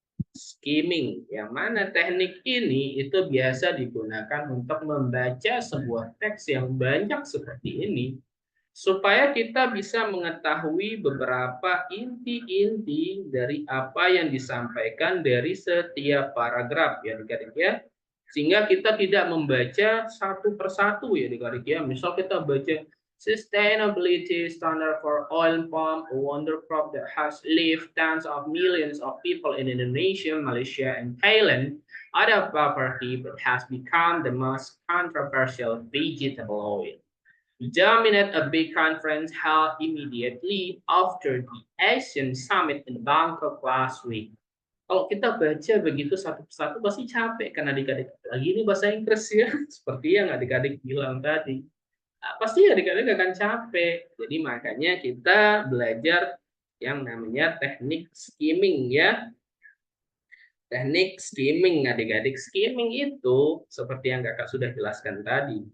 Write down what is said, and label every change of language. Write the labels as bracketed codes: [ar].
[id] Skimming, yang mana teknik ini itu biasa digunakan untuk membaca sebuah teks yang banyak seperti ini, supaya kita bisa mengetahui beberapa inti-inti dari apa yang disampaikan dari setiap paragraf ya adik-adik ya. Sehingga kita tidak membaca satu persatu ya adik-adik ya. Misal kita baca [en] sustainability standard for oil palm, a wonder crop that has lived tens of millions of people in Indonesia, Malaysia, and Thailand out of poverty, but has become the most controversial vegetable oil. Dominate a big conference held immediately after the Asian Summit in Bangkok last week. [id] Kalau kita baca begitu satu persatu pasti capek kan adik-adik. Lagi ini bahasa Inggris ya, seperti yang adik-adik bilang tadi. Nah, pasti adik-adik akan capek. Jadi makanya kita belajar yang namanya teknik skimming ya. Teknik skimming adik-adik. Skimming itu seperti yang kakak sudah jelaskan tadi.